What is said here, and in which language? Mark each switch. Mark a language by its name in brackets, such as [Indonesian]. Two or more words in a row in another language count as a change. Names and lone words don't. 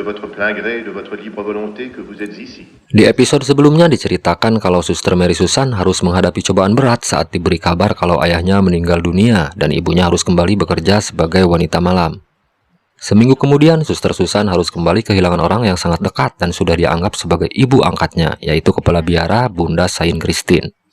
[French] votre plein gré et de votre libre volonté, que vous êtes ici. [Indonesian] Di episode sebelumnya diceritakan kalau Suster Mary Susan harus menghadapi cobaan berat saat diberi kabar kalau ayahnya meninggal dunia dan ibunya harus kembali bekerja sebagai wanita malam. Seminggu kemudian, Suster Susan harus kembali kehilangan orang yang sangat dekat dan sudah dianggap sebagai ibu angkatnya, yaitu kepala biara Bunda Saint Christine.